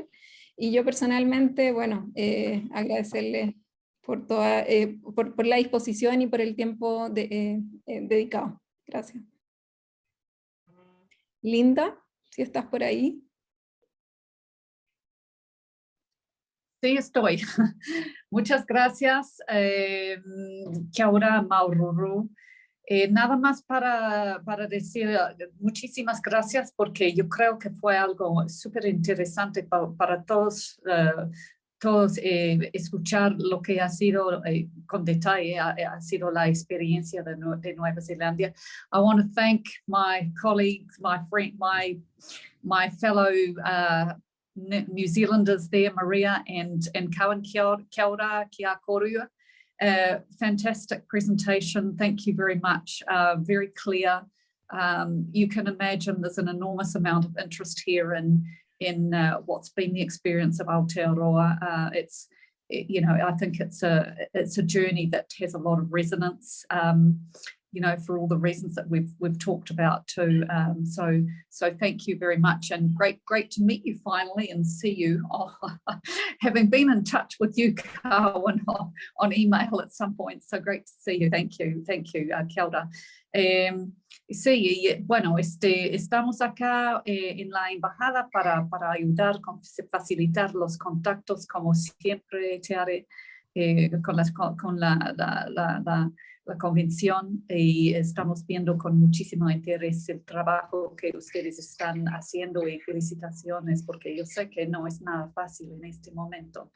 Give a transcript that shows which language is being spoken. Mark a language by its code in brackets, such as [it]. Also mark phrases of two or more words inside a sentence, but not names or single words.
[es] Y yo personalmente, bueno, agradecerles por la disposición y por el tiempo dedicado. Gracias. Linda, si estás por ahí. Sí, estoy. Muchas gracias. [mi] Kia ora maururu. [es] Nada más para decir muchísimas gracias, porque yo creo que fue algo súper interesante para todos escuchar lo que ha sido con detalle, ha sido la experiencia de Nueva Zelanda. [en] I want to thank my colleagues, my friend, my fellow New Zealanders there, Maria and Kawa. [mi] Kia ora, kia korua. [en] Fantastic presentation. Thank you very much. Very clear. You can imagine there's an enormous amount of interest here in what's been the experience of Aotearoa. You know, I think it's a journey that has a lot of resonance. You know, for all the reasons that we've talked about too. So thank you very much, and great to meet you finally and see you. Having been in touch with you, Carwyn, on email at some point, so great to see you. Thank you, [mi] kia ora. [es] Sí, bueno, estamos acá en la embajada para ayudar, facilitar los contactos, como siempre, Tiare, con la convención, y estamos viendo con muchísimo interés el trabajo que ustedes están haciendo, y felicitaciones, porque yo sé que no es nada fácil en este momento.